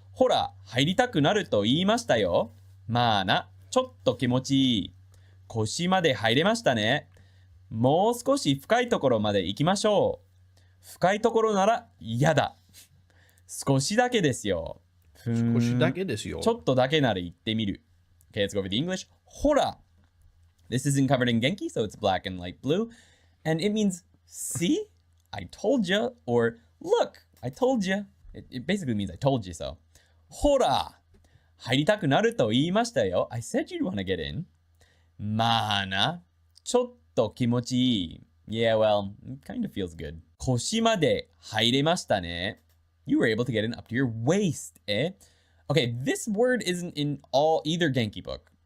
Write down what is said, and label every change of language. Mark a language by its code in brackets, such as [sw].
[ja] ほら、入りたくなると言いましたよ。まあな、ちょっと気持ちいい。腰まで入れましたね。もう少し深いところまで行きましょう。深いところなら嫌だ。少しだけですよ。少しだけですよ。ちょっとだけなら行ってみる。 [en] Okay, let's go over the English. [ja] ほら。 [en] This isn't covered in Genki, so it's black and light blue. And it means, see? I told you. Or, look, I told you. It basically means I told you so. [ja] ほら。入りたくなると言いましたよ。 [en] I said you'd want to get in. [ja] まあな。ちょっと気持ちいい。 [en] Yeah, well, it kind of feels good. [ja] 腰まで入れましたね。 [en] You were able to get in up to your waist, eh? Okay, this word isn't in either Genki book.